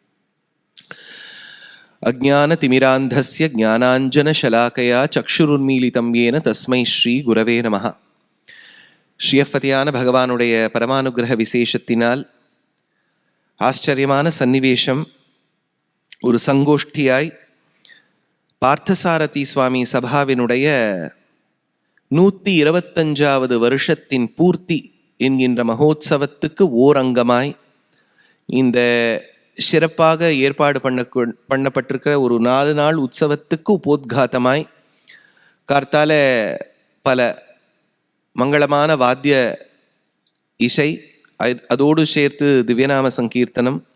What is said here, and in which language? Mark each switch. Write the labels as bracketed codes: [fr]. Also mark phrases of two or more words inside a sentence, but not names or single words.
[sa] अज्ञानतिमिरान्धस्य ज्ञानाञ्जनशलाकया चक्षुरुन्मीलितं येन तस्मै श्री गुरवे नमः। [ta] ஸ்ரீயப்பதியான பகவானுடைய பரமானுகிரக விசேஷத்தினால் ஆச்சரியமான சன்னிவேஷம். ஒரு சங்கோஷ்டியாய் பார்த்தசாரதி சுவாமி சபாவினுடைய 125வது வருஷத்தின் பூர்த்தி என்கின்ற மகோத்சவத்துக்கு ஓரங்கமாய் இந்த சிறப்பாக ஏற்பாடு பண்ணப்பட்டிருக்கிற ஒரு 4 நாள் உற்சவத்துக்கு உபோத்காத்தமாய் கார்த்தால பல மங்களமான வாத்திய இசை, அதோடு சேர்த்து திவ்யநாம சங்கீர்த்தனம்.